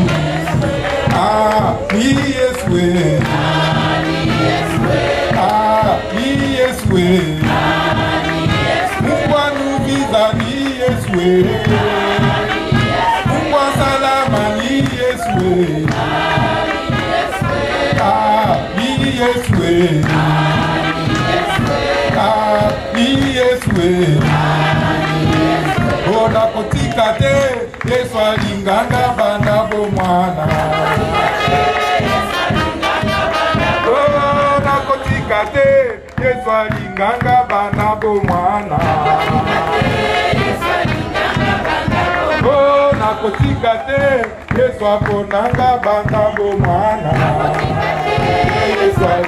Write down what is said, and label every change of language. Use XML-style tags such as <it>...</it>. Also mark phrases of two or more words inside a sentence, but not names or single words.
<sw>Ni Yesu, ni Yesu, Mungu anuviza, ni Yesu, Mungu salama, ni Yesu, ni Yesu, ni Yesu,</sw> <ln>ona kotika te, Yesu alinganga bana bo mwana, ona kotika te, Yesu alinganga bana bo mwana, ona kotika te, Yesu aponanga bana bo mwana, Yesu</ln>